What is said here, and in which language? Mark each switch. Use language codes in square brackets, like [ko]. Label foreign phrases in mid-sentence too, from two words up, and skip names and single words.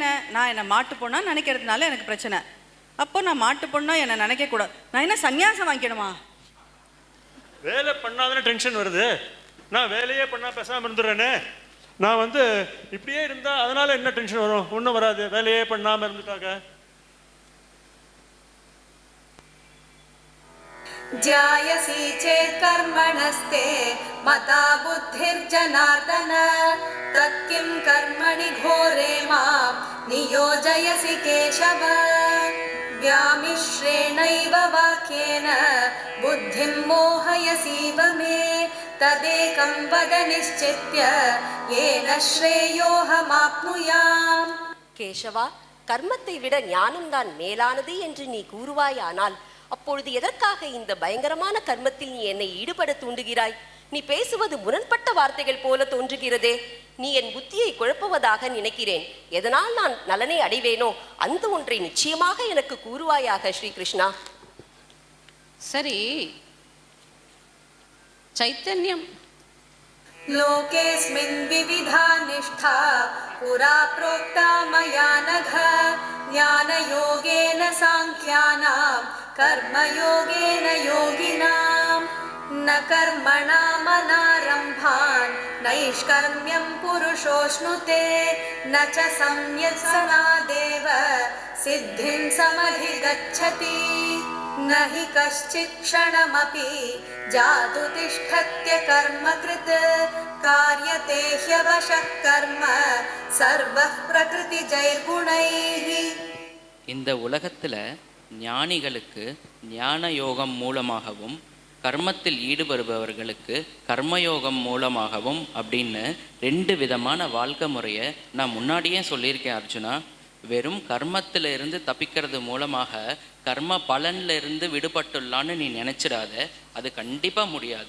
[ta] நான் என்னை மாட்டு பொண்ணா நினைக்கிறதுனால எனக்கு பிரச்சனை. அப்போ நான் மாட்டு பொண்ணா என்னை நினைக்கக்கூடாது. நான் என்ன சன்னியாசம் வாங்கிக்கணுமா? வேலை பண்ணாதானே டென்ஷன் வருது. நான் வேலையே பண்ணா பேசாமல் இருந்துடுறேனே. நான் இப்படியே இருந்தா அதனால என்ன டென்ஷன் வரும்? ஒன்றும் வராது, வேலையே பண்ணாமல் இருந்துட்டாங்க. [sa] ध्यायसि चेत् कर्मणस्ते मता बुद्धिर्जनार्दन तत्किं कर्मणि घोरे मां नियोजयसि केशव व्यामिश्रेणैव वाक्येन बुद्धिं मोहयसीव मे तदेकं वद निश्चित्य येन श्रेयोऽहमाप्नुयाम्. [ta] கேசவா, கர்மத்தை விட ஞானம்தான் மேலானது என்று நீ கூறுவாயானால் அப்பொழுது எதற்காக இந்த பயங்கரமான கர்மத்தில் நீ என்னை ஈடுபட தூண்டுகிறாய்? நீ பேசுவது முரண்பட்ட வார்த்தைகள் போல தோன்றுகிறதே. நீ என் புத்தியை குழப்புவதாக நினைக்கிறேன். எதனால் நான் நலனை அடைவேனோ அந்த ஒன்றை நிச்சயமாக எனக்கு கூறுவாயாக ஸ்ரீ கிருஷ்ணா. சரி, சைத்தன்யம் [sa] लोकेऽस्मिन् विविधा निष्ठा पुरा प्रोक्ता मया नघ ज्ञानयोगेन साङ्ख्यानां कर्मयोगेन योगिनां न कर्मणामनारम्भान् नैष्कर्म्यं पुरुषोऽश्नुते न च संयत्सनादेव सिद्धिं समधिगच्छति न हि कश्चित् क्षणमपि जातु तिष्ठत्य कर्मकृत् कार्यते ह्यवशः कर्म सर्वः प्रकृतिजैर्गुणैः. [ta] இந்த உலகத்துல ஞானிகளுக்கு ஞான யோகம் மூலமாகவும் கர்மத்தில் ஈடுபடுபவர்களுக்கு கர்மயோகம் மூலமாகவும் அப்படின்னு 2 விதமான வாழ்க்கை முறையை நான் முன்னாடியே சொல்லியிருக்கேன் அர்ஜுனா. வெறும் கர்மத்தில் இருந்து தப்பிக்கிறது மூலமாக கர்ம பலன்ல இருந்து விடுபட்டுள்ளான்னு நீ நினைச்சிடாத, அது கண்டிப்பா முடியாது.